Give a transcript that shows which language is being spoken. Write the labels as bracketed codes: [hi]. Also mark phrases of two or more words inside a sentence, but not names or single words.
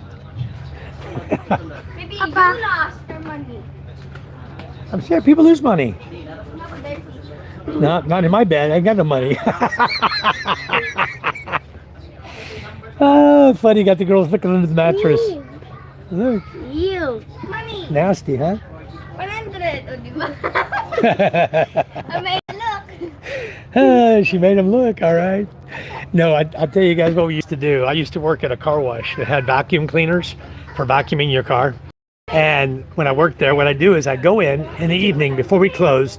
[en] Maybe you lost your money. I'm scared people lose money. No, not in my bed. I ain't got no money. Oh, funny. Got the girls looking under the mattress. Look. You. Money. Nasty, huh? [yo] 100. O, di ba? [en] I made it look. She made them look, all right. No, I'll tell you guys what we used to do. I used to work at a car wash that had vacuum cleaners for vacuuming your car. And when I worked there, what I'd do is I'd go in the evening before we closed.